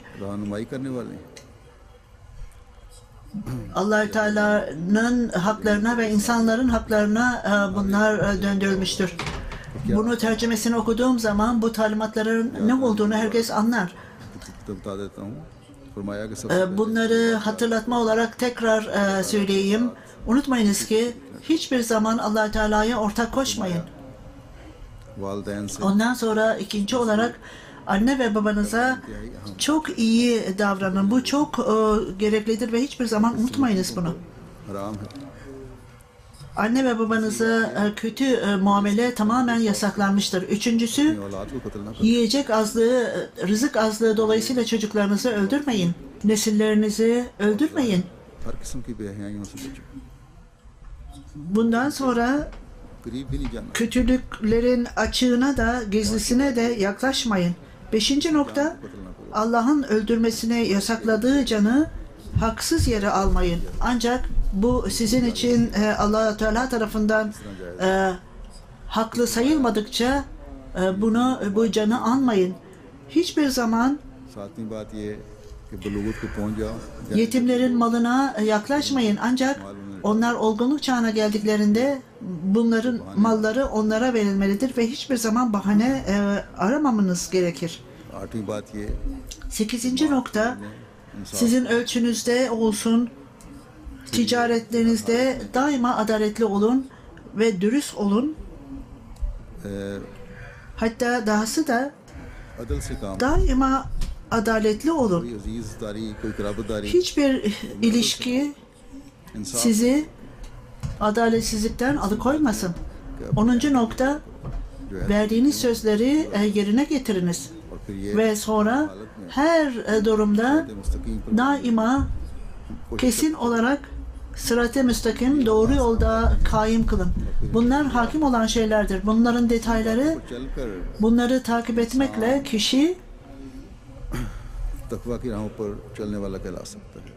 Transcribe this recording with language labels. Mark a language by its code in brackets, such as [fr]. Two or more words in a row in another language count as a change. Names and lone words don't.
[ur] رہنمائی کرنے والے ہیں. [tr] Allah Teala'nın haklarına ve insanların haklarına bunlar döndürülmüştür. Bunu tercümesini okuduğum zaman bu talimatların ne olduğunu herkes anlar. [ur] تو بتا دیتا ہوں۔ فرمایا کہ سب سے [tr] Bunları hatırlatma olarak tekrar söyleyeyim. Unutmayınız ki hiçbir zaman Allah Teala'ya ortak koşmayın. [ur] والدین سے [tr] Ondan sonra ikinci olarak Anne ve babanıza çok iyi davranın. Bu çok gereklidir ve hiçbir zaman unutmayınız bunu. [ur] حرام ہے. [tr] Anne ve babanıza kötü muamele tamamen yasaklanmıştır. Üçüncüsü, [ur] اپنی اولاد کو قتل نہ کریں. [tr] yiyecek azlığı, rızık azlığı dolayısıyla çocuklarınızı öldürmeyin. Nesillerinizi öldürmeyin. [ur] ہر قسم کی بے حیائیوں سے بچو. [tr] Bundan sonra [ur] قریب بھی نہیں جانا. [tr] kötülüklerin açığına da gizlisine de yaklaşmayın. Beşinci nokta, [ur] قتل نہ کرو. [tr] Allah'ın öldürmesine yasakladığı canı haksız yere almayın. Ancak bu sizin için Allah Teala tarafından haklı sayılmadıkça bu canı almayın. Hiçbir zaman [ur] ساتویں بات یہ کہ بلوغت کو پہنچ جاؤ. [tr] yetimlerin malına yaklaşmayın. Ancak onlar olgunluk çağına geldiklerinde bunların malları onlara verilmelidir ve hiçbir zaman bahane aramamanız gerekir. [ur] آٹھویں بات یہ [tr] 8. nokta, sizin ölçünüzde olsun, ticaretlerinizde daima adaletli olun ve dürüst olun. Hatta dahası da [ur] عدل سے کام. [tr] daima adaletli olun. [ur] کوئی عزیزداری کوئی قرابتداری [tr] Hiçbir ilişki इंसाफ sizi adaletsizlikten alıkoymasın. 10. nokta, [ur] جو ہے [tr] verdiğiniz sözleri yerine getiriniz. [ur] اور پھر یہ [tr] Ve sonra her durumda [ur] مستقیم پر [tr] daima kesin olarak sırat-ı müstakim doğru yolda kaim kılın. Bunlar hakim olan şeylerdir. Bunların detayları, चलकर bunları takip etmekle kişi [ur] تقویٰ کی راہوں پر چلنے والا کہلا سکتا ہے.